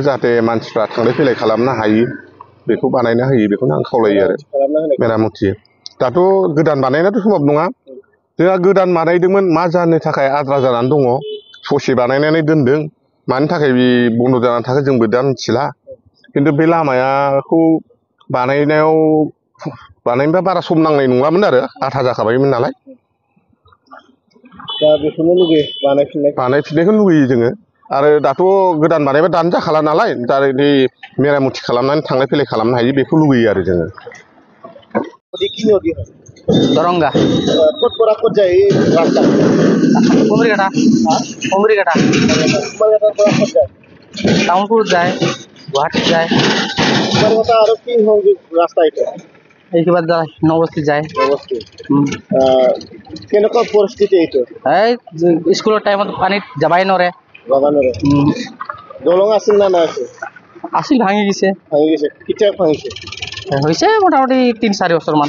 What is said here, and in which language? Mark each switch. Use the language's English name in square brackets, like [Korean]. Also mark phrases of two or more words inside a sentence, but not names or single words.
[Bodo] जाहाथे मानसिफ्रा थांलाय फैलाय खालामनो हायो बेखौ बानायना होयो बेखौनो आं खावलायो आरो मेरामथि दाथ' गोदान बानायनायाथ' सम्भब नङा जोंहा गोदान बानायदोंमोन मा जानो थाखाय आद्रा जानानै दङ ससे बानायनानै दोनदों मानि थाखाय बे बन्द' जानानै थाखो जोंबो दा मिथिला खिन्थु बे लामाखौ बानायनोबा बारा सम नांनाय नङामोन आरो आधा जाखाबायमोन नालाय दा बेखौनो लुगैयो बानायफिननायखौ लुगैयो जोङो आरो दाथ' गोदान बानायबा दानो जाखाला नालाय दा बे मेरामथि खालामनानै थांलाय फैलाय खालामनो हायो बेखौ लुगैयो आरो जोङो दरंगा [Hindi] कत पर कत जाए रास्ता कुमरीघाटा कुमरीघाटा कुमारघाटा पर कत जाए टाउनपुर जाए गुवाहाटी जाए कुमारघाटा और की होंगे रास्ता এটা [Assamese] এইকে বাদ নবস্তি যায় কেনেকুৱা পৰিস্থিতি এইটো এই স্কুলৰ টাইমত পানীত যাবাই নৰে দলং আছিল না নাই আছিল ভাঙি গৈছে কেতিয়া ভাঙিছে হৈছে মোটামুটি 3-4 বছৰমান